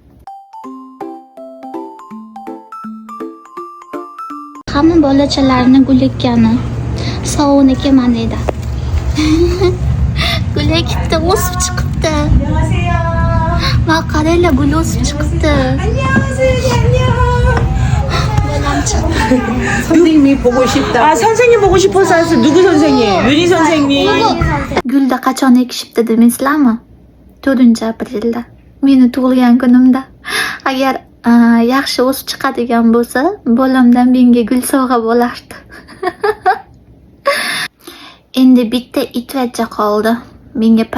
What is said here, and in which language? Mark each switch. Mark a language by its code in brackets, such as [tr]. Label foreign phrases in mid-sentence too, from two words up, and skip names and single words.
[uz] Hamma bolachalarini gul ekkani. Sovuniki mana edi. Gul ekibdi, o'sib chiqibdi. Ma qaranglar, gul o'sib chiqibdi. Bolam chiqdi. [ko] 선생님이 보고 싶다. 아, 선생님 보고 싶어서 왔어. 누구 선생님? 윤희 선생님. [uz] Gulda qachon ekishibdi deysizlarmi? 4-aprelda. Meni tug'ilgan kunimda. Agar yaxshi o'sib chiqadigan bo'lsa, bolamdan menga gul sovg'a bo'lardi. Endi bitta itvachcha qoldi.